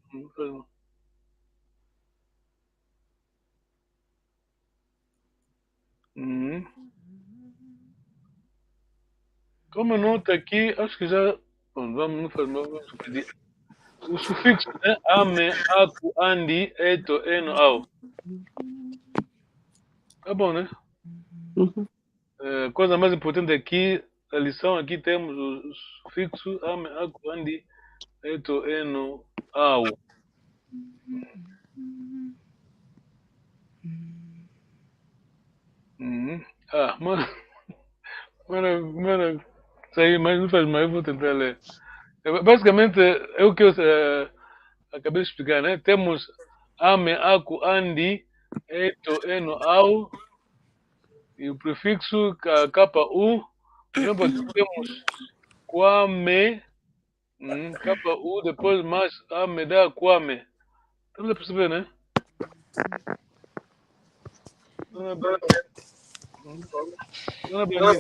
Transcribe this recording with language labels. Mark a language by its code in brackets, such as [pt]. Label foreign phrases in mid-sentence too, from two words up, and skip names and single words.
[pt] Como nota aqui, acho que já. Bom, vamos pedir. O sufixo, né? [kg] Ame, aku, andi, eto, eno, au. [pt] Tá bom, né? Coisa mais importante aqui, a lição aqui temos o sufixo [kg] ame, aku, [pt] andi, eto, eno, au. Mano, isso aí, mas não faz mal, eu vou tentar ler. Basicamente, é o que eu acabei de explicar, né? [kg] Temos ame, aku, andi, eto, eno, au, [pt] e o prefixo KU. Por exemplo, aqui temos kwame, Capa U, depois mais A, me dá Kwame. Estamos a perceber, né? Dona Belinda.